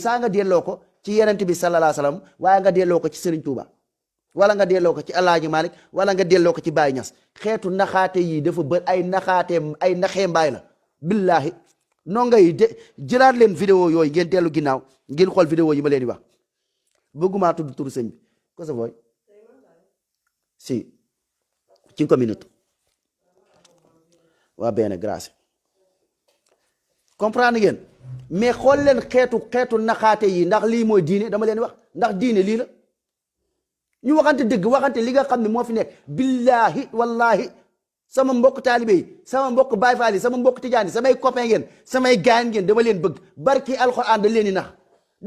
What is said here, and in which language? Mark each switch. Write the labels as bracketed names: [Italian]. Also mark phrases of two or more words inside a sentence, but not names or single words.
[Wolof] saa nga delloo ko ci Yonent bi [Arabic] صلى الله عليه وسلم [Wolof] waaye nga delloo ko ci sëriñ Tuuba wala nga delloo ko ci Alaaji Maalik wala nga delloo ko ci Baay Ñas xeetu naxaate yi dafa bër ay naxee mbaay la billaahi noo ngay de jëlaat leen vidéo yooyu ngeen dellu ginnaaw ngeen xool vidéo yi ma leen di wax bëgguma tudd turu sëñ bi [Italian] cosa vuoi sì 5 minuti va bene grazie [Wolof] comprendre ngeen mais xool leen xeetu naxaate yi ndax lii mooy diine dama leen wax ndax diine lii la ñu waxante dëgg waxante li nga xam ne moo fi nekk [Arabic] بالله والله [Wolof] sama mbokk taalibe yi sama mbokk baay faal yi sama mbokk tijaan yi samay copain ngeen samay gaañ ngeen dama leen bëgg barki alxuraan dañ leen di nax dañ